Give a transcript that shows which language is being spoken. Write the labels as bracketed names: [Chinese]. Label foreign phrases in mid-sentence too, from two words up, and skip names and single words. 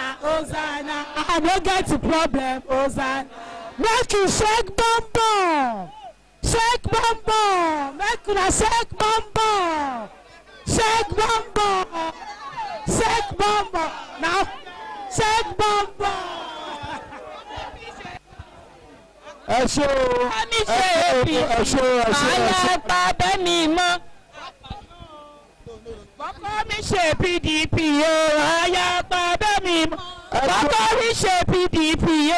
[Nigerian Pidgin] Hosanna, I don't get the problem. Hosanna, make you shake bum bum, shake bum bum, make una shake bum bum, shake bum bum, shake bum bum. Now, shake bum bum. [Yoruba] ẹ ṣé o ẹ ṣé o. Àyàpá bẹ́mi mọ́. Bọ́kọ́ mi ṣe PDP o. Àyàpá bẹ́mi mọ́. Bọ́kọ́ mi ṣe PDP o.